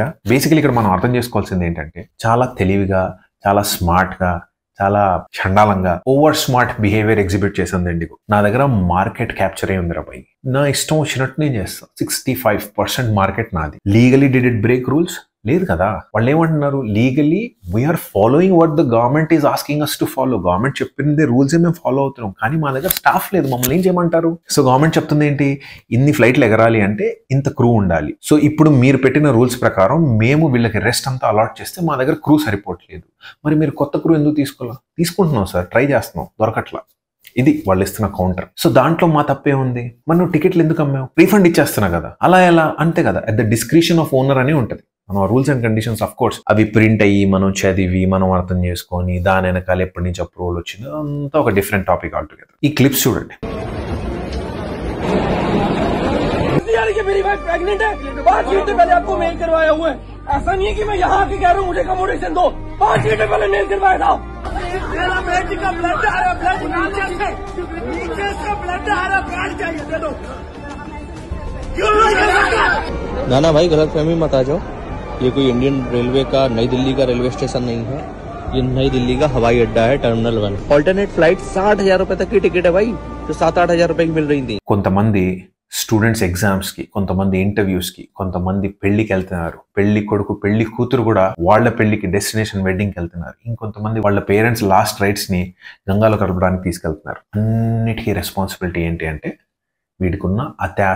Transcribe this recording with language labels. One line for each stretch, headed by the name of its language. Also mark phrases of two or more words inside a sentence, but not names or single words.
Telugu: బేసికలీ ఇక్కడ మనం అర్థం చేసుకోవాల్సింది ఏంటంటే, చాలా తెలివిగా, చాలా స్మార్ట్ గా, చాలా చండాలంగా
English: over smart behaviour exhibit
Telugu: చేసింది ఇండిగో. నా దగ్గర
English: market capture
Telugu: అయి ఉంది రాబాయి, నా ఇష్టం వచ్చినట్టు నేను చేస్తాను. 65% మార్కెట్ నాది.
English: legally did it break rules?
Telugu: లేదు కదా. వాళ్ళు ఏమంటున్నారు?
English: legally we are following what the government is asking us to follow.
Telugu: గవర్నమెంట్ చెప్పింది రూల్స్ మేము ఫాలో అవుతున్నాం, కానీ మా దగ్గర స్టాఫ్ లేదు, మమ్మల్ని ఏం చేయమంటారు? సో గవర్నమెంట్ చెప్తుంది ఏంటి? ఇన్ని ఫ్లైట్లు ఎగరాలి అంటే ఇంత క్రూ ఉండాలి. సో ఇప్పుడు మీరు పెట్టిన రూల్స్ ప్రకారం మేము వీళ్ళకి రెస్ట్ అంతా అలాట్ చేస్తే మా దగ్గర క్రూ సరిపోవట్లేదు. మరి మీరు కొత్త క్రూ ఎందుకు తీసుకుంటున్నాం సార్? ట్రై చేస్తున్నాం, దొరకట్లా. ఇది వాళ్ళు ఇస్తున్న కౌంటర్. సో దాంట్లో మా తప్పే ఉంది. మరి నువ్వు టికెట్లు ఎందుకు అమ్మావు? రీఫండ్ ఇచ్చేస్తున్నా కదా. అలా ఎలా? అంతే కదా.
English: at the discretion of owner
Telugu: అని ఉంటుంది. మనం
English: rules and conditions of course
Telugu: అవి ప్రింట్ అయ్యి మనం చదివి మనం అర్థం చేసుకొని దాని వెనకాల ఎప్పటి నుంచి అప్రూవల్ వచ్చిందో అంతా ఒక
English: different topic all together.
Telugu: ఈ క్లిప్స్ చూడండి.
Hindi: मेरी
English: wife pregnant
Hindi: है, 5 घंटे पहले आपको मेल करवाया हुआ है. ऐसा नहीं है कि मैं यहाँ आके कह रहा हूँ मुझे अकोमोडेशन दो. 5 घंटे पहले मेल करवाया था. मेरा बेटी का ब्लड आ रहा, ब्लड नीचे से ब्लड आ रहा, ब्लड चाहिए दे दो. ना भाई गलत फहमी मत आ जाओ. ये कोई इंडियन रेलवे का, नई दिल्ली का रेलवे स्टेशन नहीं है. ये नई दिल्ली का हवाई अड्डा है टर्मिनल 1।
English: alternate flight
Hindi: 60,000 रुपए तक की टिकट है भाई, जो 7-8 हजार रुपए की मिल रही थी।
Telugu: కొంతమంది
English: students exams
Telugu: కి, కొంతమంది ఇంటర్వ్యూస్ కి, కొంతమంది పెళ్లికి వెళ్తున్నారు. పెళ్లి కొడుకు పెళ్లి కూతురు కూడా వాళ్ళ పెళ్లికి
English: destination wedding
Telugu: కి వెళ్తున్నారు. ఇంకొంతమంది వాళ్ళ
English: parents last rites
Telugu: ని గంగాలో కలపడానికి తీసుకెళ్తున్నారు. అన్నిటికీ రెస్పాన్సిబిలిటీ ఏంటి అంటే వీడికున్న అత్యాస.